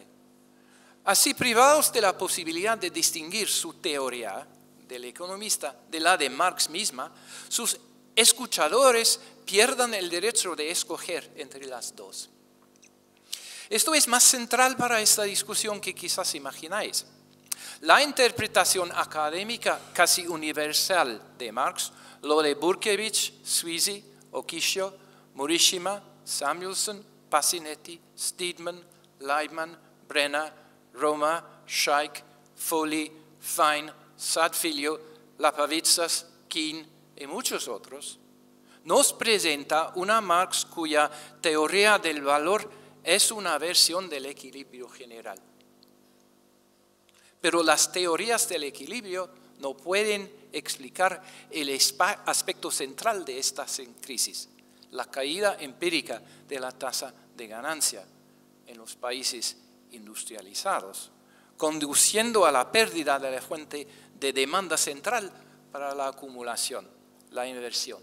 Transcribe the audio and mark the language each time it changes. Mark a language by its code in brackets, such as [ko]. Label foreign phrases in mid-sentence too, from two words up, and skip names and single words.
[es] Así, privados de la posibilidad de distinguir su teoría del economista de la de Marx misma, sus escuchadores pierden el derecho de escoger entre las dos. Esto es más central para esta discusión que quizás imagináis. La interpretación académica casi universal de Marx, lo de Burkevich, Sweezy Okishio, Morishima, Samuelson, Pasinetti, Steedman, Leibman, Brenner, Roma, Scheik, Foley, Fine, Sadfiglio, Lapavitsas, Keane y muchos otros, nos presenta una Marx cuya teoría del valor es una versión del equilibrio general. Pero las teorías del equilibrio no pueden explicar el aspecto central de esta crisis, la caída empírica de la tasa de ganancia en los países industrializados, conduciendo a la pérdida de la fuente de demanda central para la acumulación, la inversión.